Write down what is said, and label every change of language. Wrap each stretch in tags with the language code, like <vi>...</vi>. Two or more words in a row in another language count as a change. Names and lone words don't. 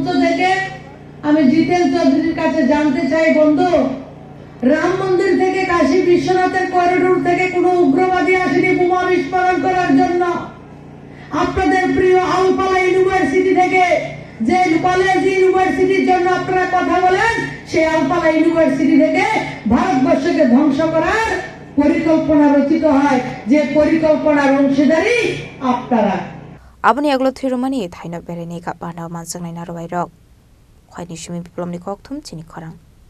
<bn>থেকে আমি জিতেন চৌধুরীর কাছে জানতে চাই বন্ধু রাম মন্দির থেকে কাশী বিশ্বনাথের করিডোর থেকে কোনো উগ্রবাদী আসেনি বোমা বিস্ফোরণ করার জন্য আপনাদের প্রিয় আলফালা ইউনিভার্সিটি থেকে যে কলেজ ইউনিভার্সিটির জন্য আপনারা কথা বলেন সেই আলফালা ইউনিভার্সিটি থেকে ভারতবর্ষকে ধ্বংস করার পরিকল্পনা রচিত হয় যে পরিকল্পনার অংশীদারি আপনারা</bn> <trp>abani aglo thiromani thaina bereni ka panda mansangnai narwai rok khayni shimi biplomni kokthum chini khorang</trp>